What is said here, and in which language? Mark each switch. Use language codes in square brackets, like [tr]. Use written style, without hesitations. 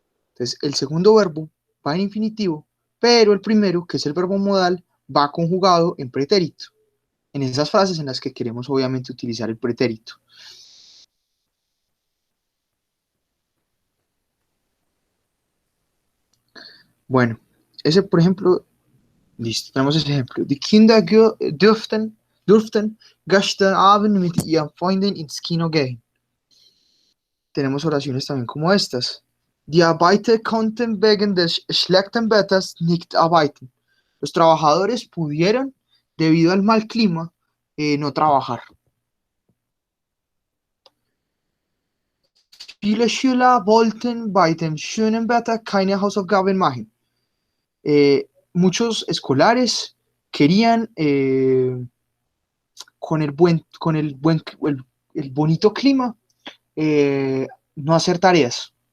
[es] Entonces, el segundo verbo va en infinitivo, pero el primero, que es el verbo modal, va conjugado en pretérito. En esas frases en las que queremos obviamente utilizar el pretérito. Bueno, ese por ejemplo, listo, tenemos ese ejemplo. [de] Die Kinder durften gestern Abend mit ihren Freunden ins Kino gehen. [es] Tenemos oraciones también como estas. [de] Die Arbeiter konnten wegen des schlechten Wetters nicht arbeiten. [es] Los trabajadores pudieron, debido al mal clima, no trabajar. [de] Viele Schüler wollten bei dem schönen Wetter keine Hausaufgaben machen. [es] Muchos escolares querían el bonito clima no hacer tareas.